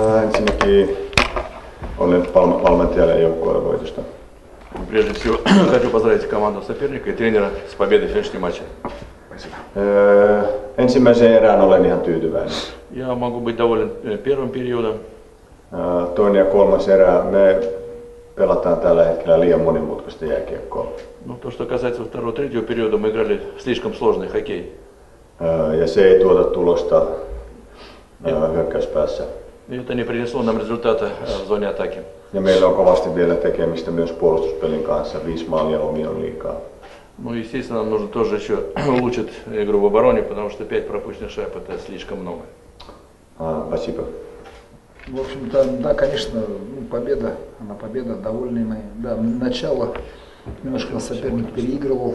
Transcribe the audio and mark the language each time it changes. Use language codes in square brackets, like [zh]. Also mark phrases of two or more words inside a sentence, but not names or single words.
[fi] ensinnäkin olen valmentajalle ja joukkueelle voitosta. [ru] Прежде всего, хочу поздравить команду соперника и тренера с победой в сегодняшнем матче. [fi] Ensimmäiseen erään olen ihan tyytyväinen. [ru] Я могу быть доволен первым периодом. [fi] Toinen ja kolmas erä, me pelataan tällä hetkellä liian monimutkaista jääkiekkoa. [ru] Ну, то, что касается второго, третьего периода, мы играли слишком сложный хоккей. [fi] Ja se ei tuota tulosta hyökkäyspäässä. [ru] И это не принесло нам результата в зоне атаки. [fi] Ja meillä on kovasti vielä tekemistä myös puolustuspelin kanssa. 5 maalia omiin on liikaa. [ru] Ну, естественно, нам нужно тоже еще улучшить игру в обороне, потому что 5 пропущенных шайб это слишком много. Спасибо. В общем-то, да, конечно, победа, она победа, довольны мы. Да, начало немножко нас соперник переигрывал.